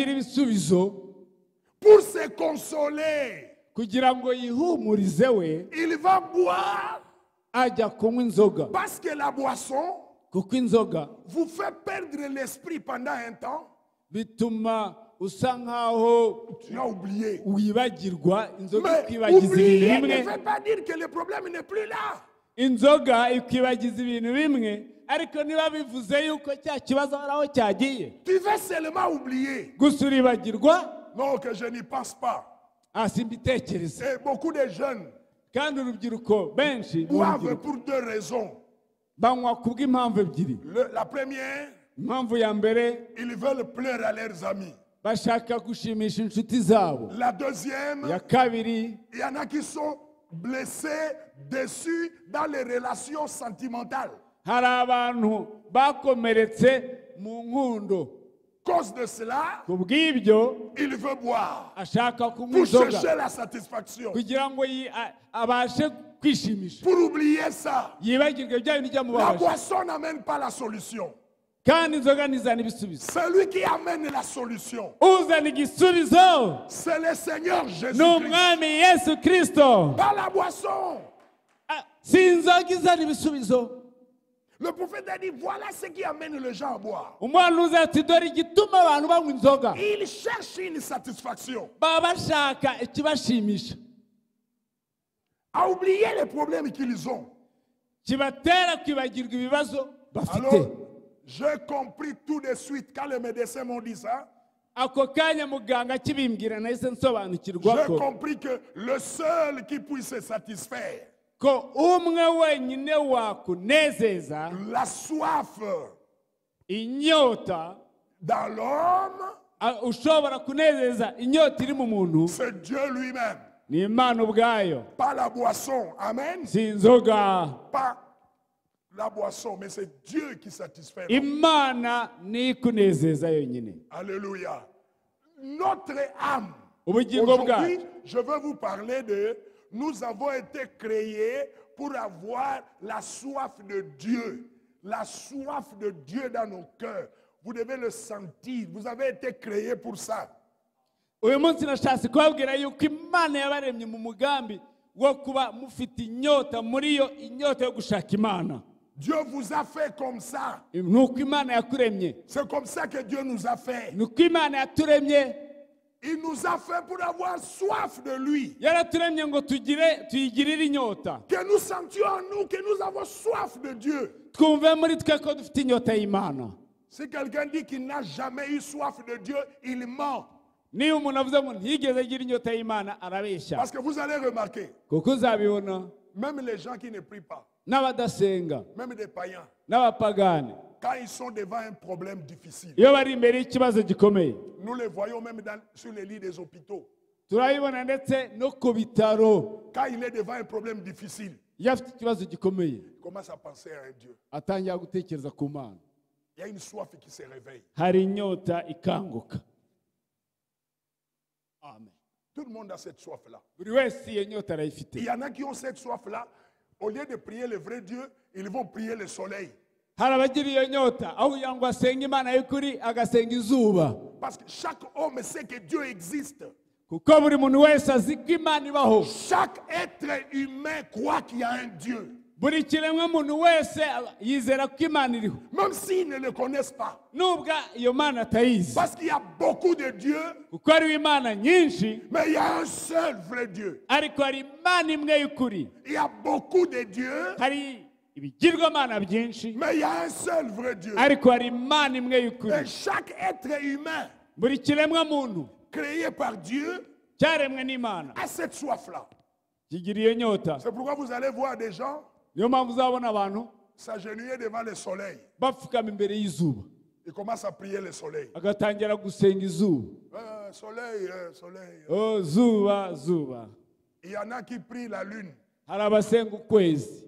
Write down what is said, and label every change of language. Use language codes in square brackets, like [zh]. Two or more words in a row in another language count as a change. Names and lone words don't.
[fr] Pour se consoler, il va boire parce que la boisson vous fait perdre l'esprit pendant un temps. Tu as oublié. Mais oublier ne veut pas dire que le problème n'est plus là. [rw] inzoga ikwibagiza ibintu bimwe ariko niba bivuze yuko cya kibazo araho cyagiye. [fr] Tu veux seulement oublier. [rw] Gusa uribagirwa. [fr] Non, que je n'y pense pas. [rw] Simbitekereza. [fr] Et beaucoup de jeunes [rw] kandi urubyiruko benshi [fr] boivent pour deux raisons. [rw] banywa kubw'impamvu ebyiri. [fr] La première, [rw] impamvu ya mbere, [fr] ils veulent plaire à leurs amis. [rw] bashaka gushimisha inshuti zabo. [fr] La deuxième, [rw] ya kabiri, [fr] il y en a qui sont blessés, déçus dans les relations sentimentales. [rw] hari abantu bakomeretse mu nkundo. [fr] Cause de cela, [rw] kubw'ibyo [fr] il veut boire [rw] ashaka kunywa [fr] pour [rw] inzoga [fr] chercher la satisfaction, [rw] kugira ngo abashe kwishimisha, [fr] pour oublier ça. [rw] yibagirwe bya bintu [fr] La [rw] byamubabaje. [fr] boisson n'amène pas la solution. [rw] kandi inzoga ntizana ibisubizo. [fr] Celui qui amène la solution, [rw] uzana igisubizo [fr] c'est le Seigneur [rw] ni [fr] Jésus-Christ. [rw] umwami Yesu Kristo. [fr] Pas la boisson. [rw] si inzoga izana ibisubizo. [fr] Le prophète a dit, voilà ce qui amène les gens à boire. [rw] umuhanuzi ati dore igituma abantu banywa inzoga. [fr] Ils cherchent une satisfaction. [rw] baba bashaka ikibashimisha, [fr] À oublier les problèmes qu'ils ont. [rw] kibatera kwibagirwa ibibazo bafite. [fr] Alors, j'ai compris tout de suite quand les médecins m'ont dit ça. [rw] ako kanya muganga kibimbwira nahise nsobanukirwa [fr] J'ai [rw] ko [fr] compris que le seul qui puisse se satisfaire, [rw] ko umwe wenyine wakunezeza [fr] la soif [rw] inyota, [fr] dans l'homme, [rw] ushobora kunezeza inyota iri mu muntu, [fr] c'est Dieu lui-même. [rw] ni Imana ubwayo. [fr] Pas la boisson. Amen. [rw] si inzoga. [fr] Pas la boisson, mais c'est Dieu qui satisfait l'homme. [rw] Imana ni ikunezeza yonyine. [fr] Alléluia. Notre âme. [rw] ubugingo [fr] Aujourd'hui, [rw] bwacu. [fr] je veux vous parler de... Nous avons été créés pour avoir la soif de Dieu. La soif de Dieu dans nos cœurs. Vous devez le sentir. Vous avez été créés pour ça. [rw] uyu munsi nashatse kubabwira yuko Imana yabaremye mu mugambi wo kuba mufite inyota muri yo, inyota yo gushaka Imana. [fr] Dieu vous a fait comme ça. [rw] nuko Imana yakuremye. [fr] C'est comme ça que Dieu nous a fait. [rw] nuko Imana yaturemye. [fr] Il nous a fait pour avoir soif de lui. [rw] yaraturemye ngo tuyigirire inyota. [fr] Que nous sentions en nous que nous avons soif de Dieu. [rw] twumve muri twe ko dufite inyota y'Imana. [fr] Si quelqu'un dit qu'il n'a jamais eu soif de Dieu, il ment. [rw] niba umuntu avuze ngo ntiyigeze agira inyota y'Imana arabeshya. [fr] Parce que vous allez remarquer, [rw] kuko uzabibona [fr] même les gens qui ne prient pas, [rw] n'abadasenga, [fr] même des païens, [rw] n'abapagani, [fr] quand ils sont devant un problème difficile, [rw] iyo bari imbere y'ikibazo gikomeye, [fr] nous les voyons même sur les lits des hôpitaux. [rw] turabibona ndetse no ku bitaro. [fr] Quand il est devant un problème difficile, [rw] iyo afite ikibazo gikomeye, [fr] il commence à penser à un Dieu. [rw] atangira gutekereza ku Mana. [fr] Il y a une soif qui se réveille. [rw] hari inyota ikanguka. [fr] Amen. Tout le monde a cette soif-là. [rw] buri wese iyo nyota arayifite. [fr] Il y en a qui ont cette soif-là. Au lieu de prier le vrai Dieu, ils vont prier le soleil. [rw] hari abagira iyo nyota aho kugira ngo asenga Imana y'ukuri agasenga izuba. [fr] Parce que chaque homme sait que Dieu existe. [rw] kuko buri muntu wese azi ko Imana ibaho. [fr] Chaque être humain croit qu'il y a un Dieu. [rw] buri kiremwa muntu wese yizera ko Imana iriho, [fr] Même s'ils ne le connaissent pas. [rw] nubwo iyo Mana atayizi. [fr] Parce qu'il y a beaucoup de dieux, [rw] kuko hariho Imana nyinshi, [fr] mais il y a un seul vrai Dieu. [rw] ariko hari Imana imwe y'ukuri. [fr] Il y a beaucoup de dieux, [rw] hari ibigirwamana byinshi, [fr] mais il y a un seul vrai Dieu. [rw] ariko hari Imana imwe y'ukuri. [fr] Et chaque être humain [rw] buri kiremwa muntu [fr] créé par Dieu [rw] cyaremwe n'Imana [fr] a cette soif-là. [rw] kigira iyo nyota. [fr] C'est pourquoi vous allez voir des gens [rw] niyo mpamvu uzabona abantu [fr] s'agenouiller devant le soleil. [rw] bapfukama imbere y'izuba, [fr] Ils commencent à prier le soleil. [rw] agatangira gusenga izuba. [fr] Soleil, soleil. [rw] oh zuba zuba. [fr] Il y en a qui prient la lune. [rw] hari abasenga ukwezi,